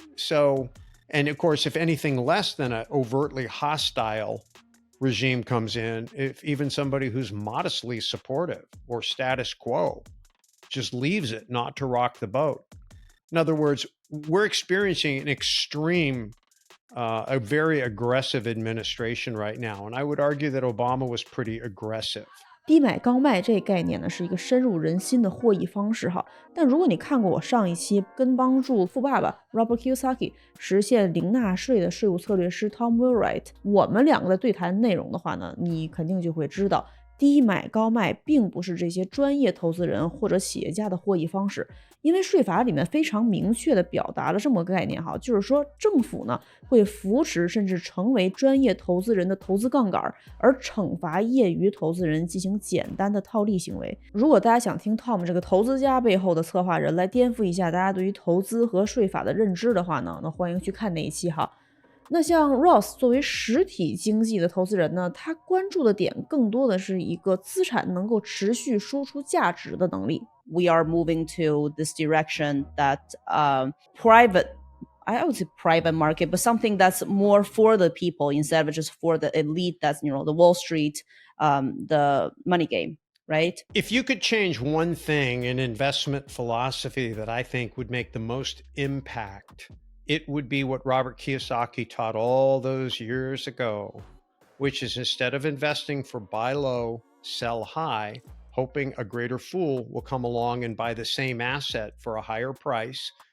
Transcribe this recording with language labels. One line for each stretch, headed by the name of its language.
English: So, and of course, if anything less than an overtly hostile regime comes in, if even somebody who's modestly supportive or status quo just leaves it not to rock the boat. In other words, we're experiencing an extreme, a very aggressive administration right now. And I would argue that Obama was pretty aggressive.
Chinese: 低买高卖这个概念呢，是一个深入人心的获益方式哈。但如果你看过我上一期跟帮助富爸爸 Robert Kiyosaki 实现零纳税的税务策略师 Tom Wheelwright， 我们两个的对谈内容的话呢，你肯定就会知道，低买高卖并不是这些专业投资人或者企业家的获益方式。因为税法里面非常明确地表达了这么个概念哈，就是说政府呢会扶持甚至成为专业投资人的投资杠杆，而惩罚业余投资人进行简单的套利行为。如果大家想听 Tom 这个投资家背后的策划人来颠覆一下大家对于投资和税法的认知的话呢，那欢迎去看那一期哈。那像 Ross 作为实体经济的投资人呢，他关注的点更多的是一个资产能够持续输出价值的能力。
English: We are moving to this direction that private, I would say private market, but something that's more for the people instead of just for the elite. That's, you know, the Wall Street, the money game, right? If you could change one thing in investment philosophy that I think would make the most impact, it would be what Robert Kiyosaki taught all those years ago, which is instead of investing for buy low, sell high, hoping a greater fool will come along and buy the same asset for a higher price.